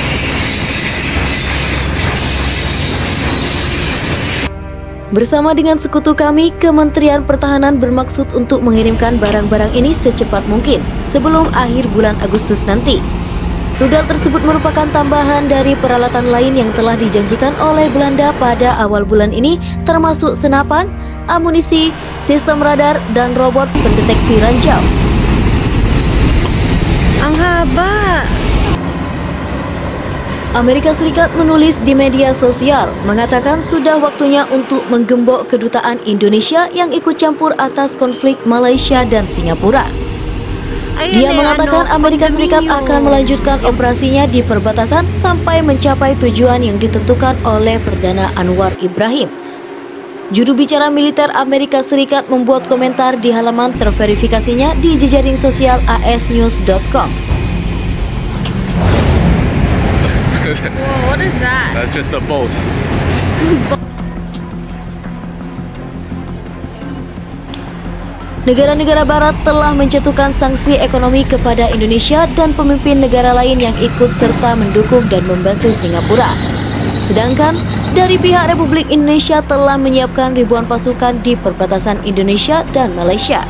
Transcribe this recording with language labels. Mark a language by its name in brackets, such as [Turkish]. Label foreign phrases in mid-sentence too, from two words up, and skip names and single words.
[Indonesian] Bersama dengan sekutu kami, Kementerian Pertahanan bermaksud untuk mengirimkan barang-barang ini secepat mungkin sebelum akhir bulan Agustus nanti. Rudal tersebut merupakan tambahan dari peralatan lain yang telah dijanjikan oleh Belanda pada awal bulan ini, termasuk senapan, amunisi, sistem radar, dan robot pendeteksi ranjau. [Filipino] Ang haba! [Indonesian] Amerika Serikat menulis di media sosial, mengatakan sudah waktunya untuk menggembok kedutaan Indonesia yang ikut campur atas konflik Malaysia dan Singapura. Dia mengatakan Amerika Serikat akan melanjutkan operasinya di perbatasan sampai mencapai tujuan yang ditentukan oleh Perdana Anwar Ibrahim. Juru bicara militer Amerika Serikat membuat komentar di halaman terverifikasinya di jejaring sosial asnews.com. [English] Whoa, what is that? That's just a boat. [Indonesian] Negara-negara barat telah menjatuhkan sanksi ekonomi kepada Indonesia dan pemimpin negara lain yang ikut serta mendukung dan membantu Singapura. Sedangkan dari pihak Republik Indonesia telah menyiapkan ribuan pasukan di perbatasan Indonesia dan Malaysia.